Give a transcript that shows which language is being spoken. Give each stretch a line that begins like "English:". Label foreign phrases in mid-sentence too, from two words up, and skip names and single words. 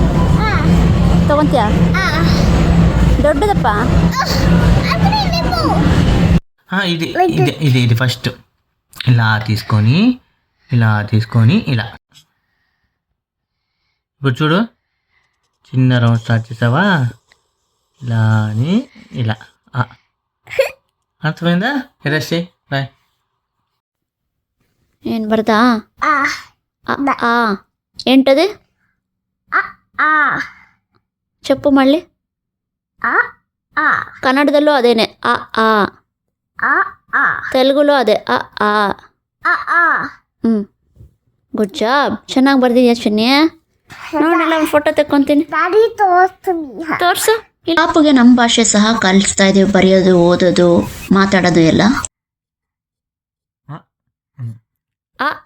Kannada: ತಗೊಂತೀಯಾ? ದೊಡ್ಡದಪ್ಪ.
Telugu: ఇది ఫస్ట్ ఇలా తీసుకొని ఇలా ఇప్పుడు చూడు, చిన్న
English: round start
Telugu: చేసావా, ఇలా అని ఇలా. అర్థమైందా? ఎరస్టే బాయ్.
Kannada: ಏನು ಬರ್ತಾ?
Telugu: ఏంటది? చెప్పు మళ్ళీ. కన్నడదಲ್ಲೂ అదేనే తెలుగులో అదే
English: good job.
Kannada: ಚೆನ್ನಾಗಿ ಬರ್ದಿದ್ಯಾ ಚಿನ್ನಿ? ನೋಡಲ್ಲ, ಒಂದು ಫೋಟೋ ತೆಕ್ಕೊಂತೀನಿ. ತೋರ್ಸು. ಪಾಪಗೆ ನಮ್ಮ ಭಾಷೆ ಸಹ ಕಲಿಸ್ತಾ ಇದೀವಿ, ಬರೆಯೋದು, ಓದೋದು, ಮಾತಾಡೋದು ಎಲ್ಲ.